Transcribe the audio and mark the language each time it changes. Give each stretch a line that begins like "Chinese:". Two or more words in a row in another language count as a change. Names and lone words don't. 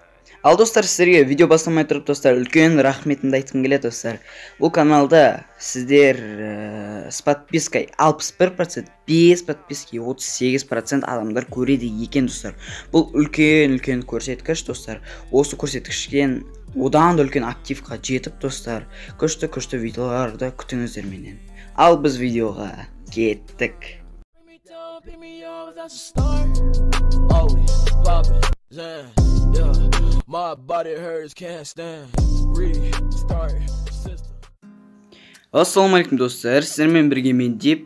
Kazakh: Ал достар, сіздерге видео бастамай тұрып достар, үлкен рахметімді айтқым келеді достар. Бұл каналда сіздер
Russian: с подпиской
Kazakh: 61%,
Russian: без подписки
Kazakh: 38% адамдар көреді екен достар. Бұл үлкен көрсеткіш достар. Осы көрсеткіштен одан да үлкен активқа жетіп достар, күшті видеоларды күтіңіздер менен. Ал біз видеоға кеттік. Ассалаумалейкум достар, сіздермен бірге мен деп.